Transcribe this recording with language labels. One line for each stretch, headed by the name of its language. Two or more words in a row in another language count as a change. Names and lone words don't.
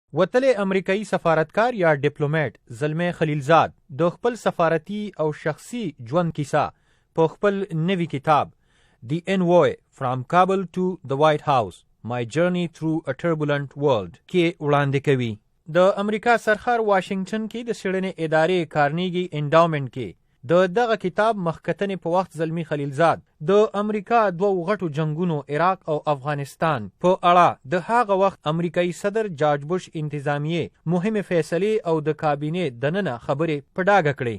Pashto: وتلی امریکایي سفارتکار یا ډیپلوماټ زلمی خلیلزاد د خپل سفارتي او شخصي ژوند کیسه په خپل نوي کتاب The Envoy From Kabul to the White House My Journey Through a Turbulent World کې وړاندې کوي. د امریکا سرخار واشنگټن کې د څېړنې ادارې کارنیګي انډاومنټ کې د دغه کتاب مخکتنې په وخت زلمی خلیلزاد د امریکا دوو غټو جنگونو عراق او افغانستان په اړه د هغه وخت امریکایي صدر جارج بوش انتظامیې مهمې فیصلې او د کابینې دننه خبرې په ډاګه کړې.